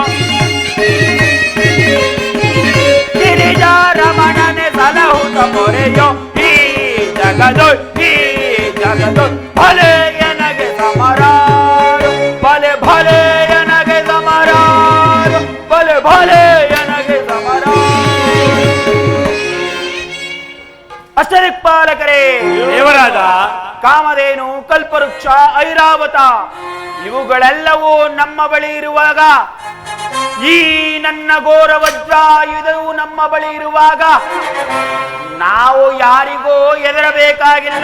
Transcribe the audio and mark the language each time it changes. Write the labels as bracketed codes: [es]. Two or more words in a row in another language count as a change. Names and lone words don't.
[kn] ಗಿರಿಜಾರಮಣನೆ ಸಲಹುತ ಪೊರೆಯೋ ಜಗದೋ ಭಲೆ ಎನಗೆ ಸಮರಾರು ಭಲೆ ಭಲೆ ಎನಗೆ ಸಮರಾರು ಭಲೆ ಭಲೆ ಎನಗೆ ಸಮರಾರು ಅಷ್ಟದಿಕ್ಪಾಲಕರೇ ದೇವರಾದ ಕಾಮಧೇನು ಕಲ್ಪವೃಕ್ಷ ಐರಾವತ ಇವುಗಳೆಲ್ಲವೂ ನಮ್ಮ ಬಳಿ ಇರುವಾಗ ಈ ನನ್ನ ಘೋರ ವಜ್ರಾಯುಧವು ನಮ್ಮ ಬಳಿ ಇರುವಾಗ ನಾವು ಯಾರಿಗೂ ಹೆದರಬೇಕಾಗಿಲ್ಲ.